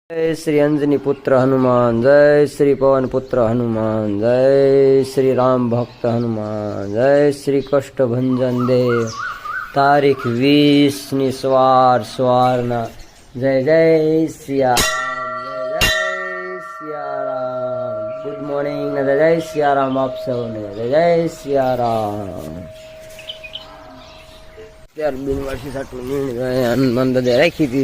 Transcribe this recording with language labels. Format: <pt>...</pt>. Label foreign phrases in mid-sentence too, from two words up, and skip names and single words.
<hi>जय श्री अंजनी पुत्र हनुमान, जय श्री पवन पुत्र हनुमान, जय श्री राम भक्त हनुमान, जय श्री कष्ट भंजन देव।</hi> <gu>तारीख 20 ની સવારના</gu> <hi>જય જય સિયારામ, જય જય સિયારામ।</hi> <en>Good morning</en> <gu>ને જય સિયારામ આપ સૌને, જય જય સિયારામ। ત્યાર બિનવાસી સાટું હનુમાન દાદા રાખી હતી।</gu>